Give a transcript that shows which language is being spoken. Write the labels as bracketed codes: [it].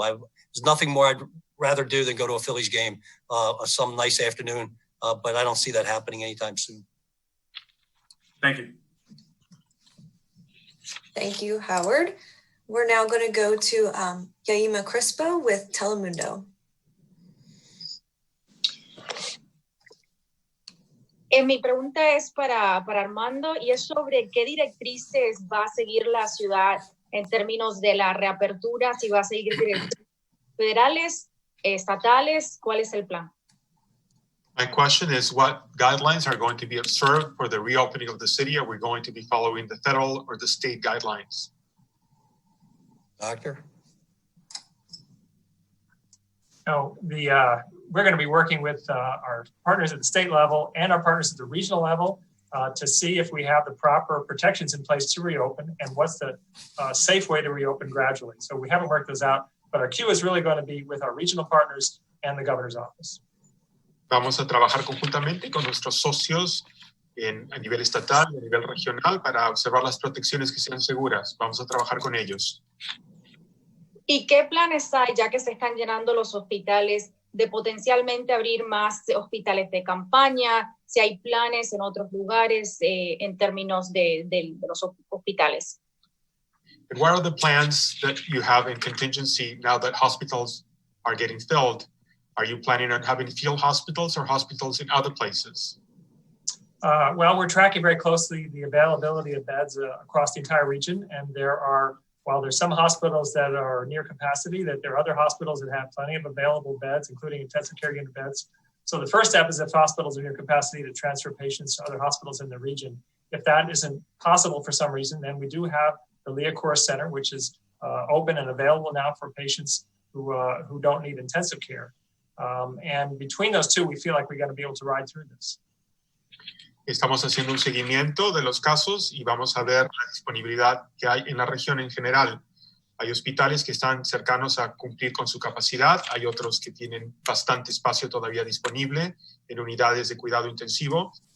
[en] There's nothing more I'd rather do than go to a Phillies game some nice afternoon, but I don't see that happening anytime soon. Thank you. Thank you, Howard. We're now going to go to Yaima Crispo with Telemundo. [es] Mi pregunta es para Armando y es sobre qué directrices va a seguir la ciudad en términos de la reapertura, si va a seguir directrices federales, estatales, ¿cuál es el plan? [en] My question is, what guidelines are going to be observed for the reopening of the city? Are we going to be following the federal or the state guidelines? Doctor? No, we're going to be working with our partners at the state level and our partners at the regional level to see if we have the proper protections in place to reopen and what's the safe way to reopen gradually. So we haven't worked those out, but our cue is really going to be with our regional partners and the governor's office. [es] Vamos a trabajar conjuntamente con nuestros socios a nivel estatal y a nivel regional para observar las protecciones que sean seguras. Vamos a trabajar con ellos. ¿Y qué planes hay, ya que se están llenando los hospitales, de potencialmente abrir más hospitales de campaña? Si hay planes en otros lugares en términos de los hospitales. [en] And what are the plans that you have in contingency now that hospitals are getting filled? Are you planning on having field hospitals or hospitals in other places? Well, we're tracking very closely the availability of beds across the entire region. And while there's some hospitals that are near capacity, that there are other hospitals that have plenty of available beds, including intensive care unit beds. So the first step is, if hospitals are near capacity, to transfer patients to other hospitals in the region. If that isn't possible for some reason, then we do have the Leah Center, which is open and available now for patients who don't need intensive care. And between those two, we feel like we're going to be able to ride through this. [es] Estamos haciendo un seguimiento de los casos y vamos a ver la disponibilidad que hay en la región en general. Hay hospitales que están cercanos a cumplir con su capacidad, hay otros que tienen bastante espacio todavía disponible en unidades de cuidado intensivo.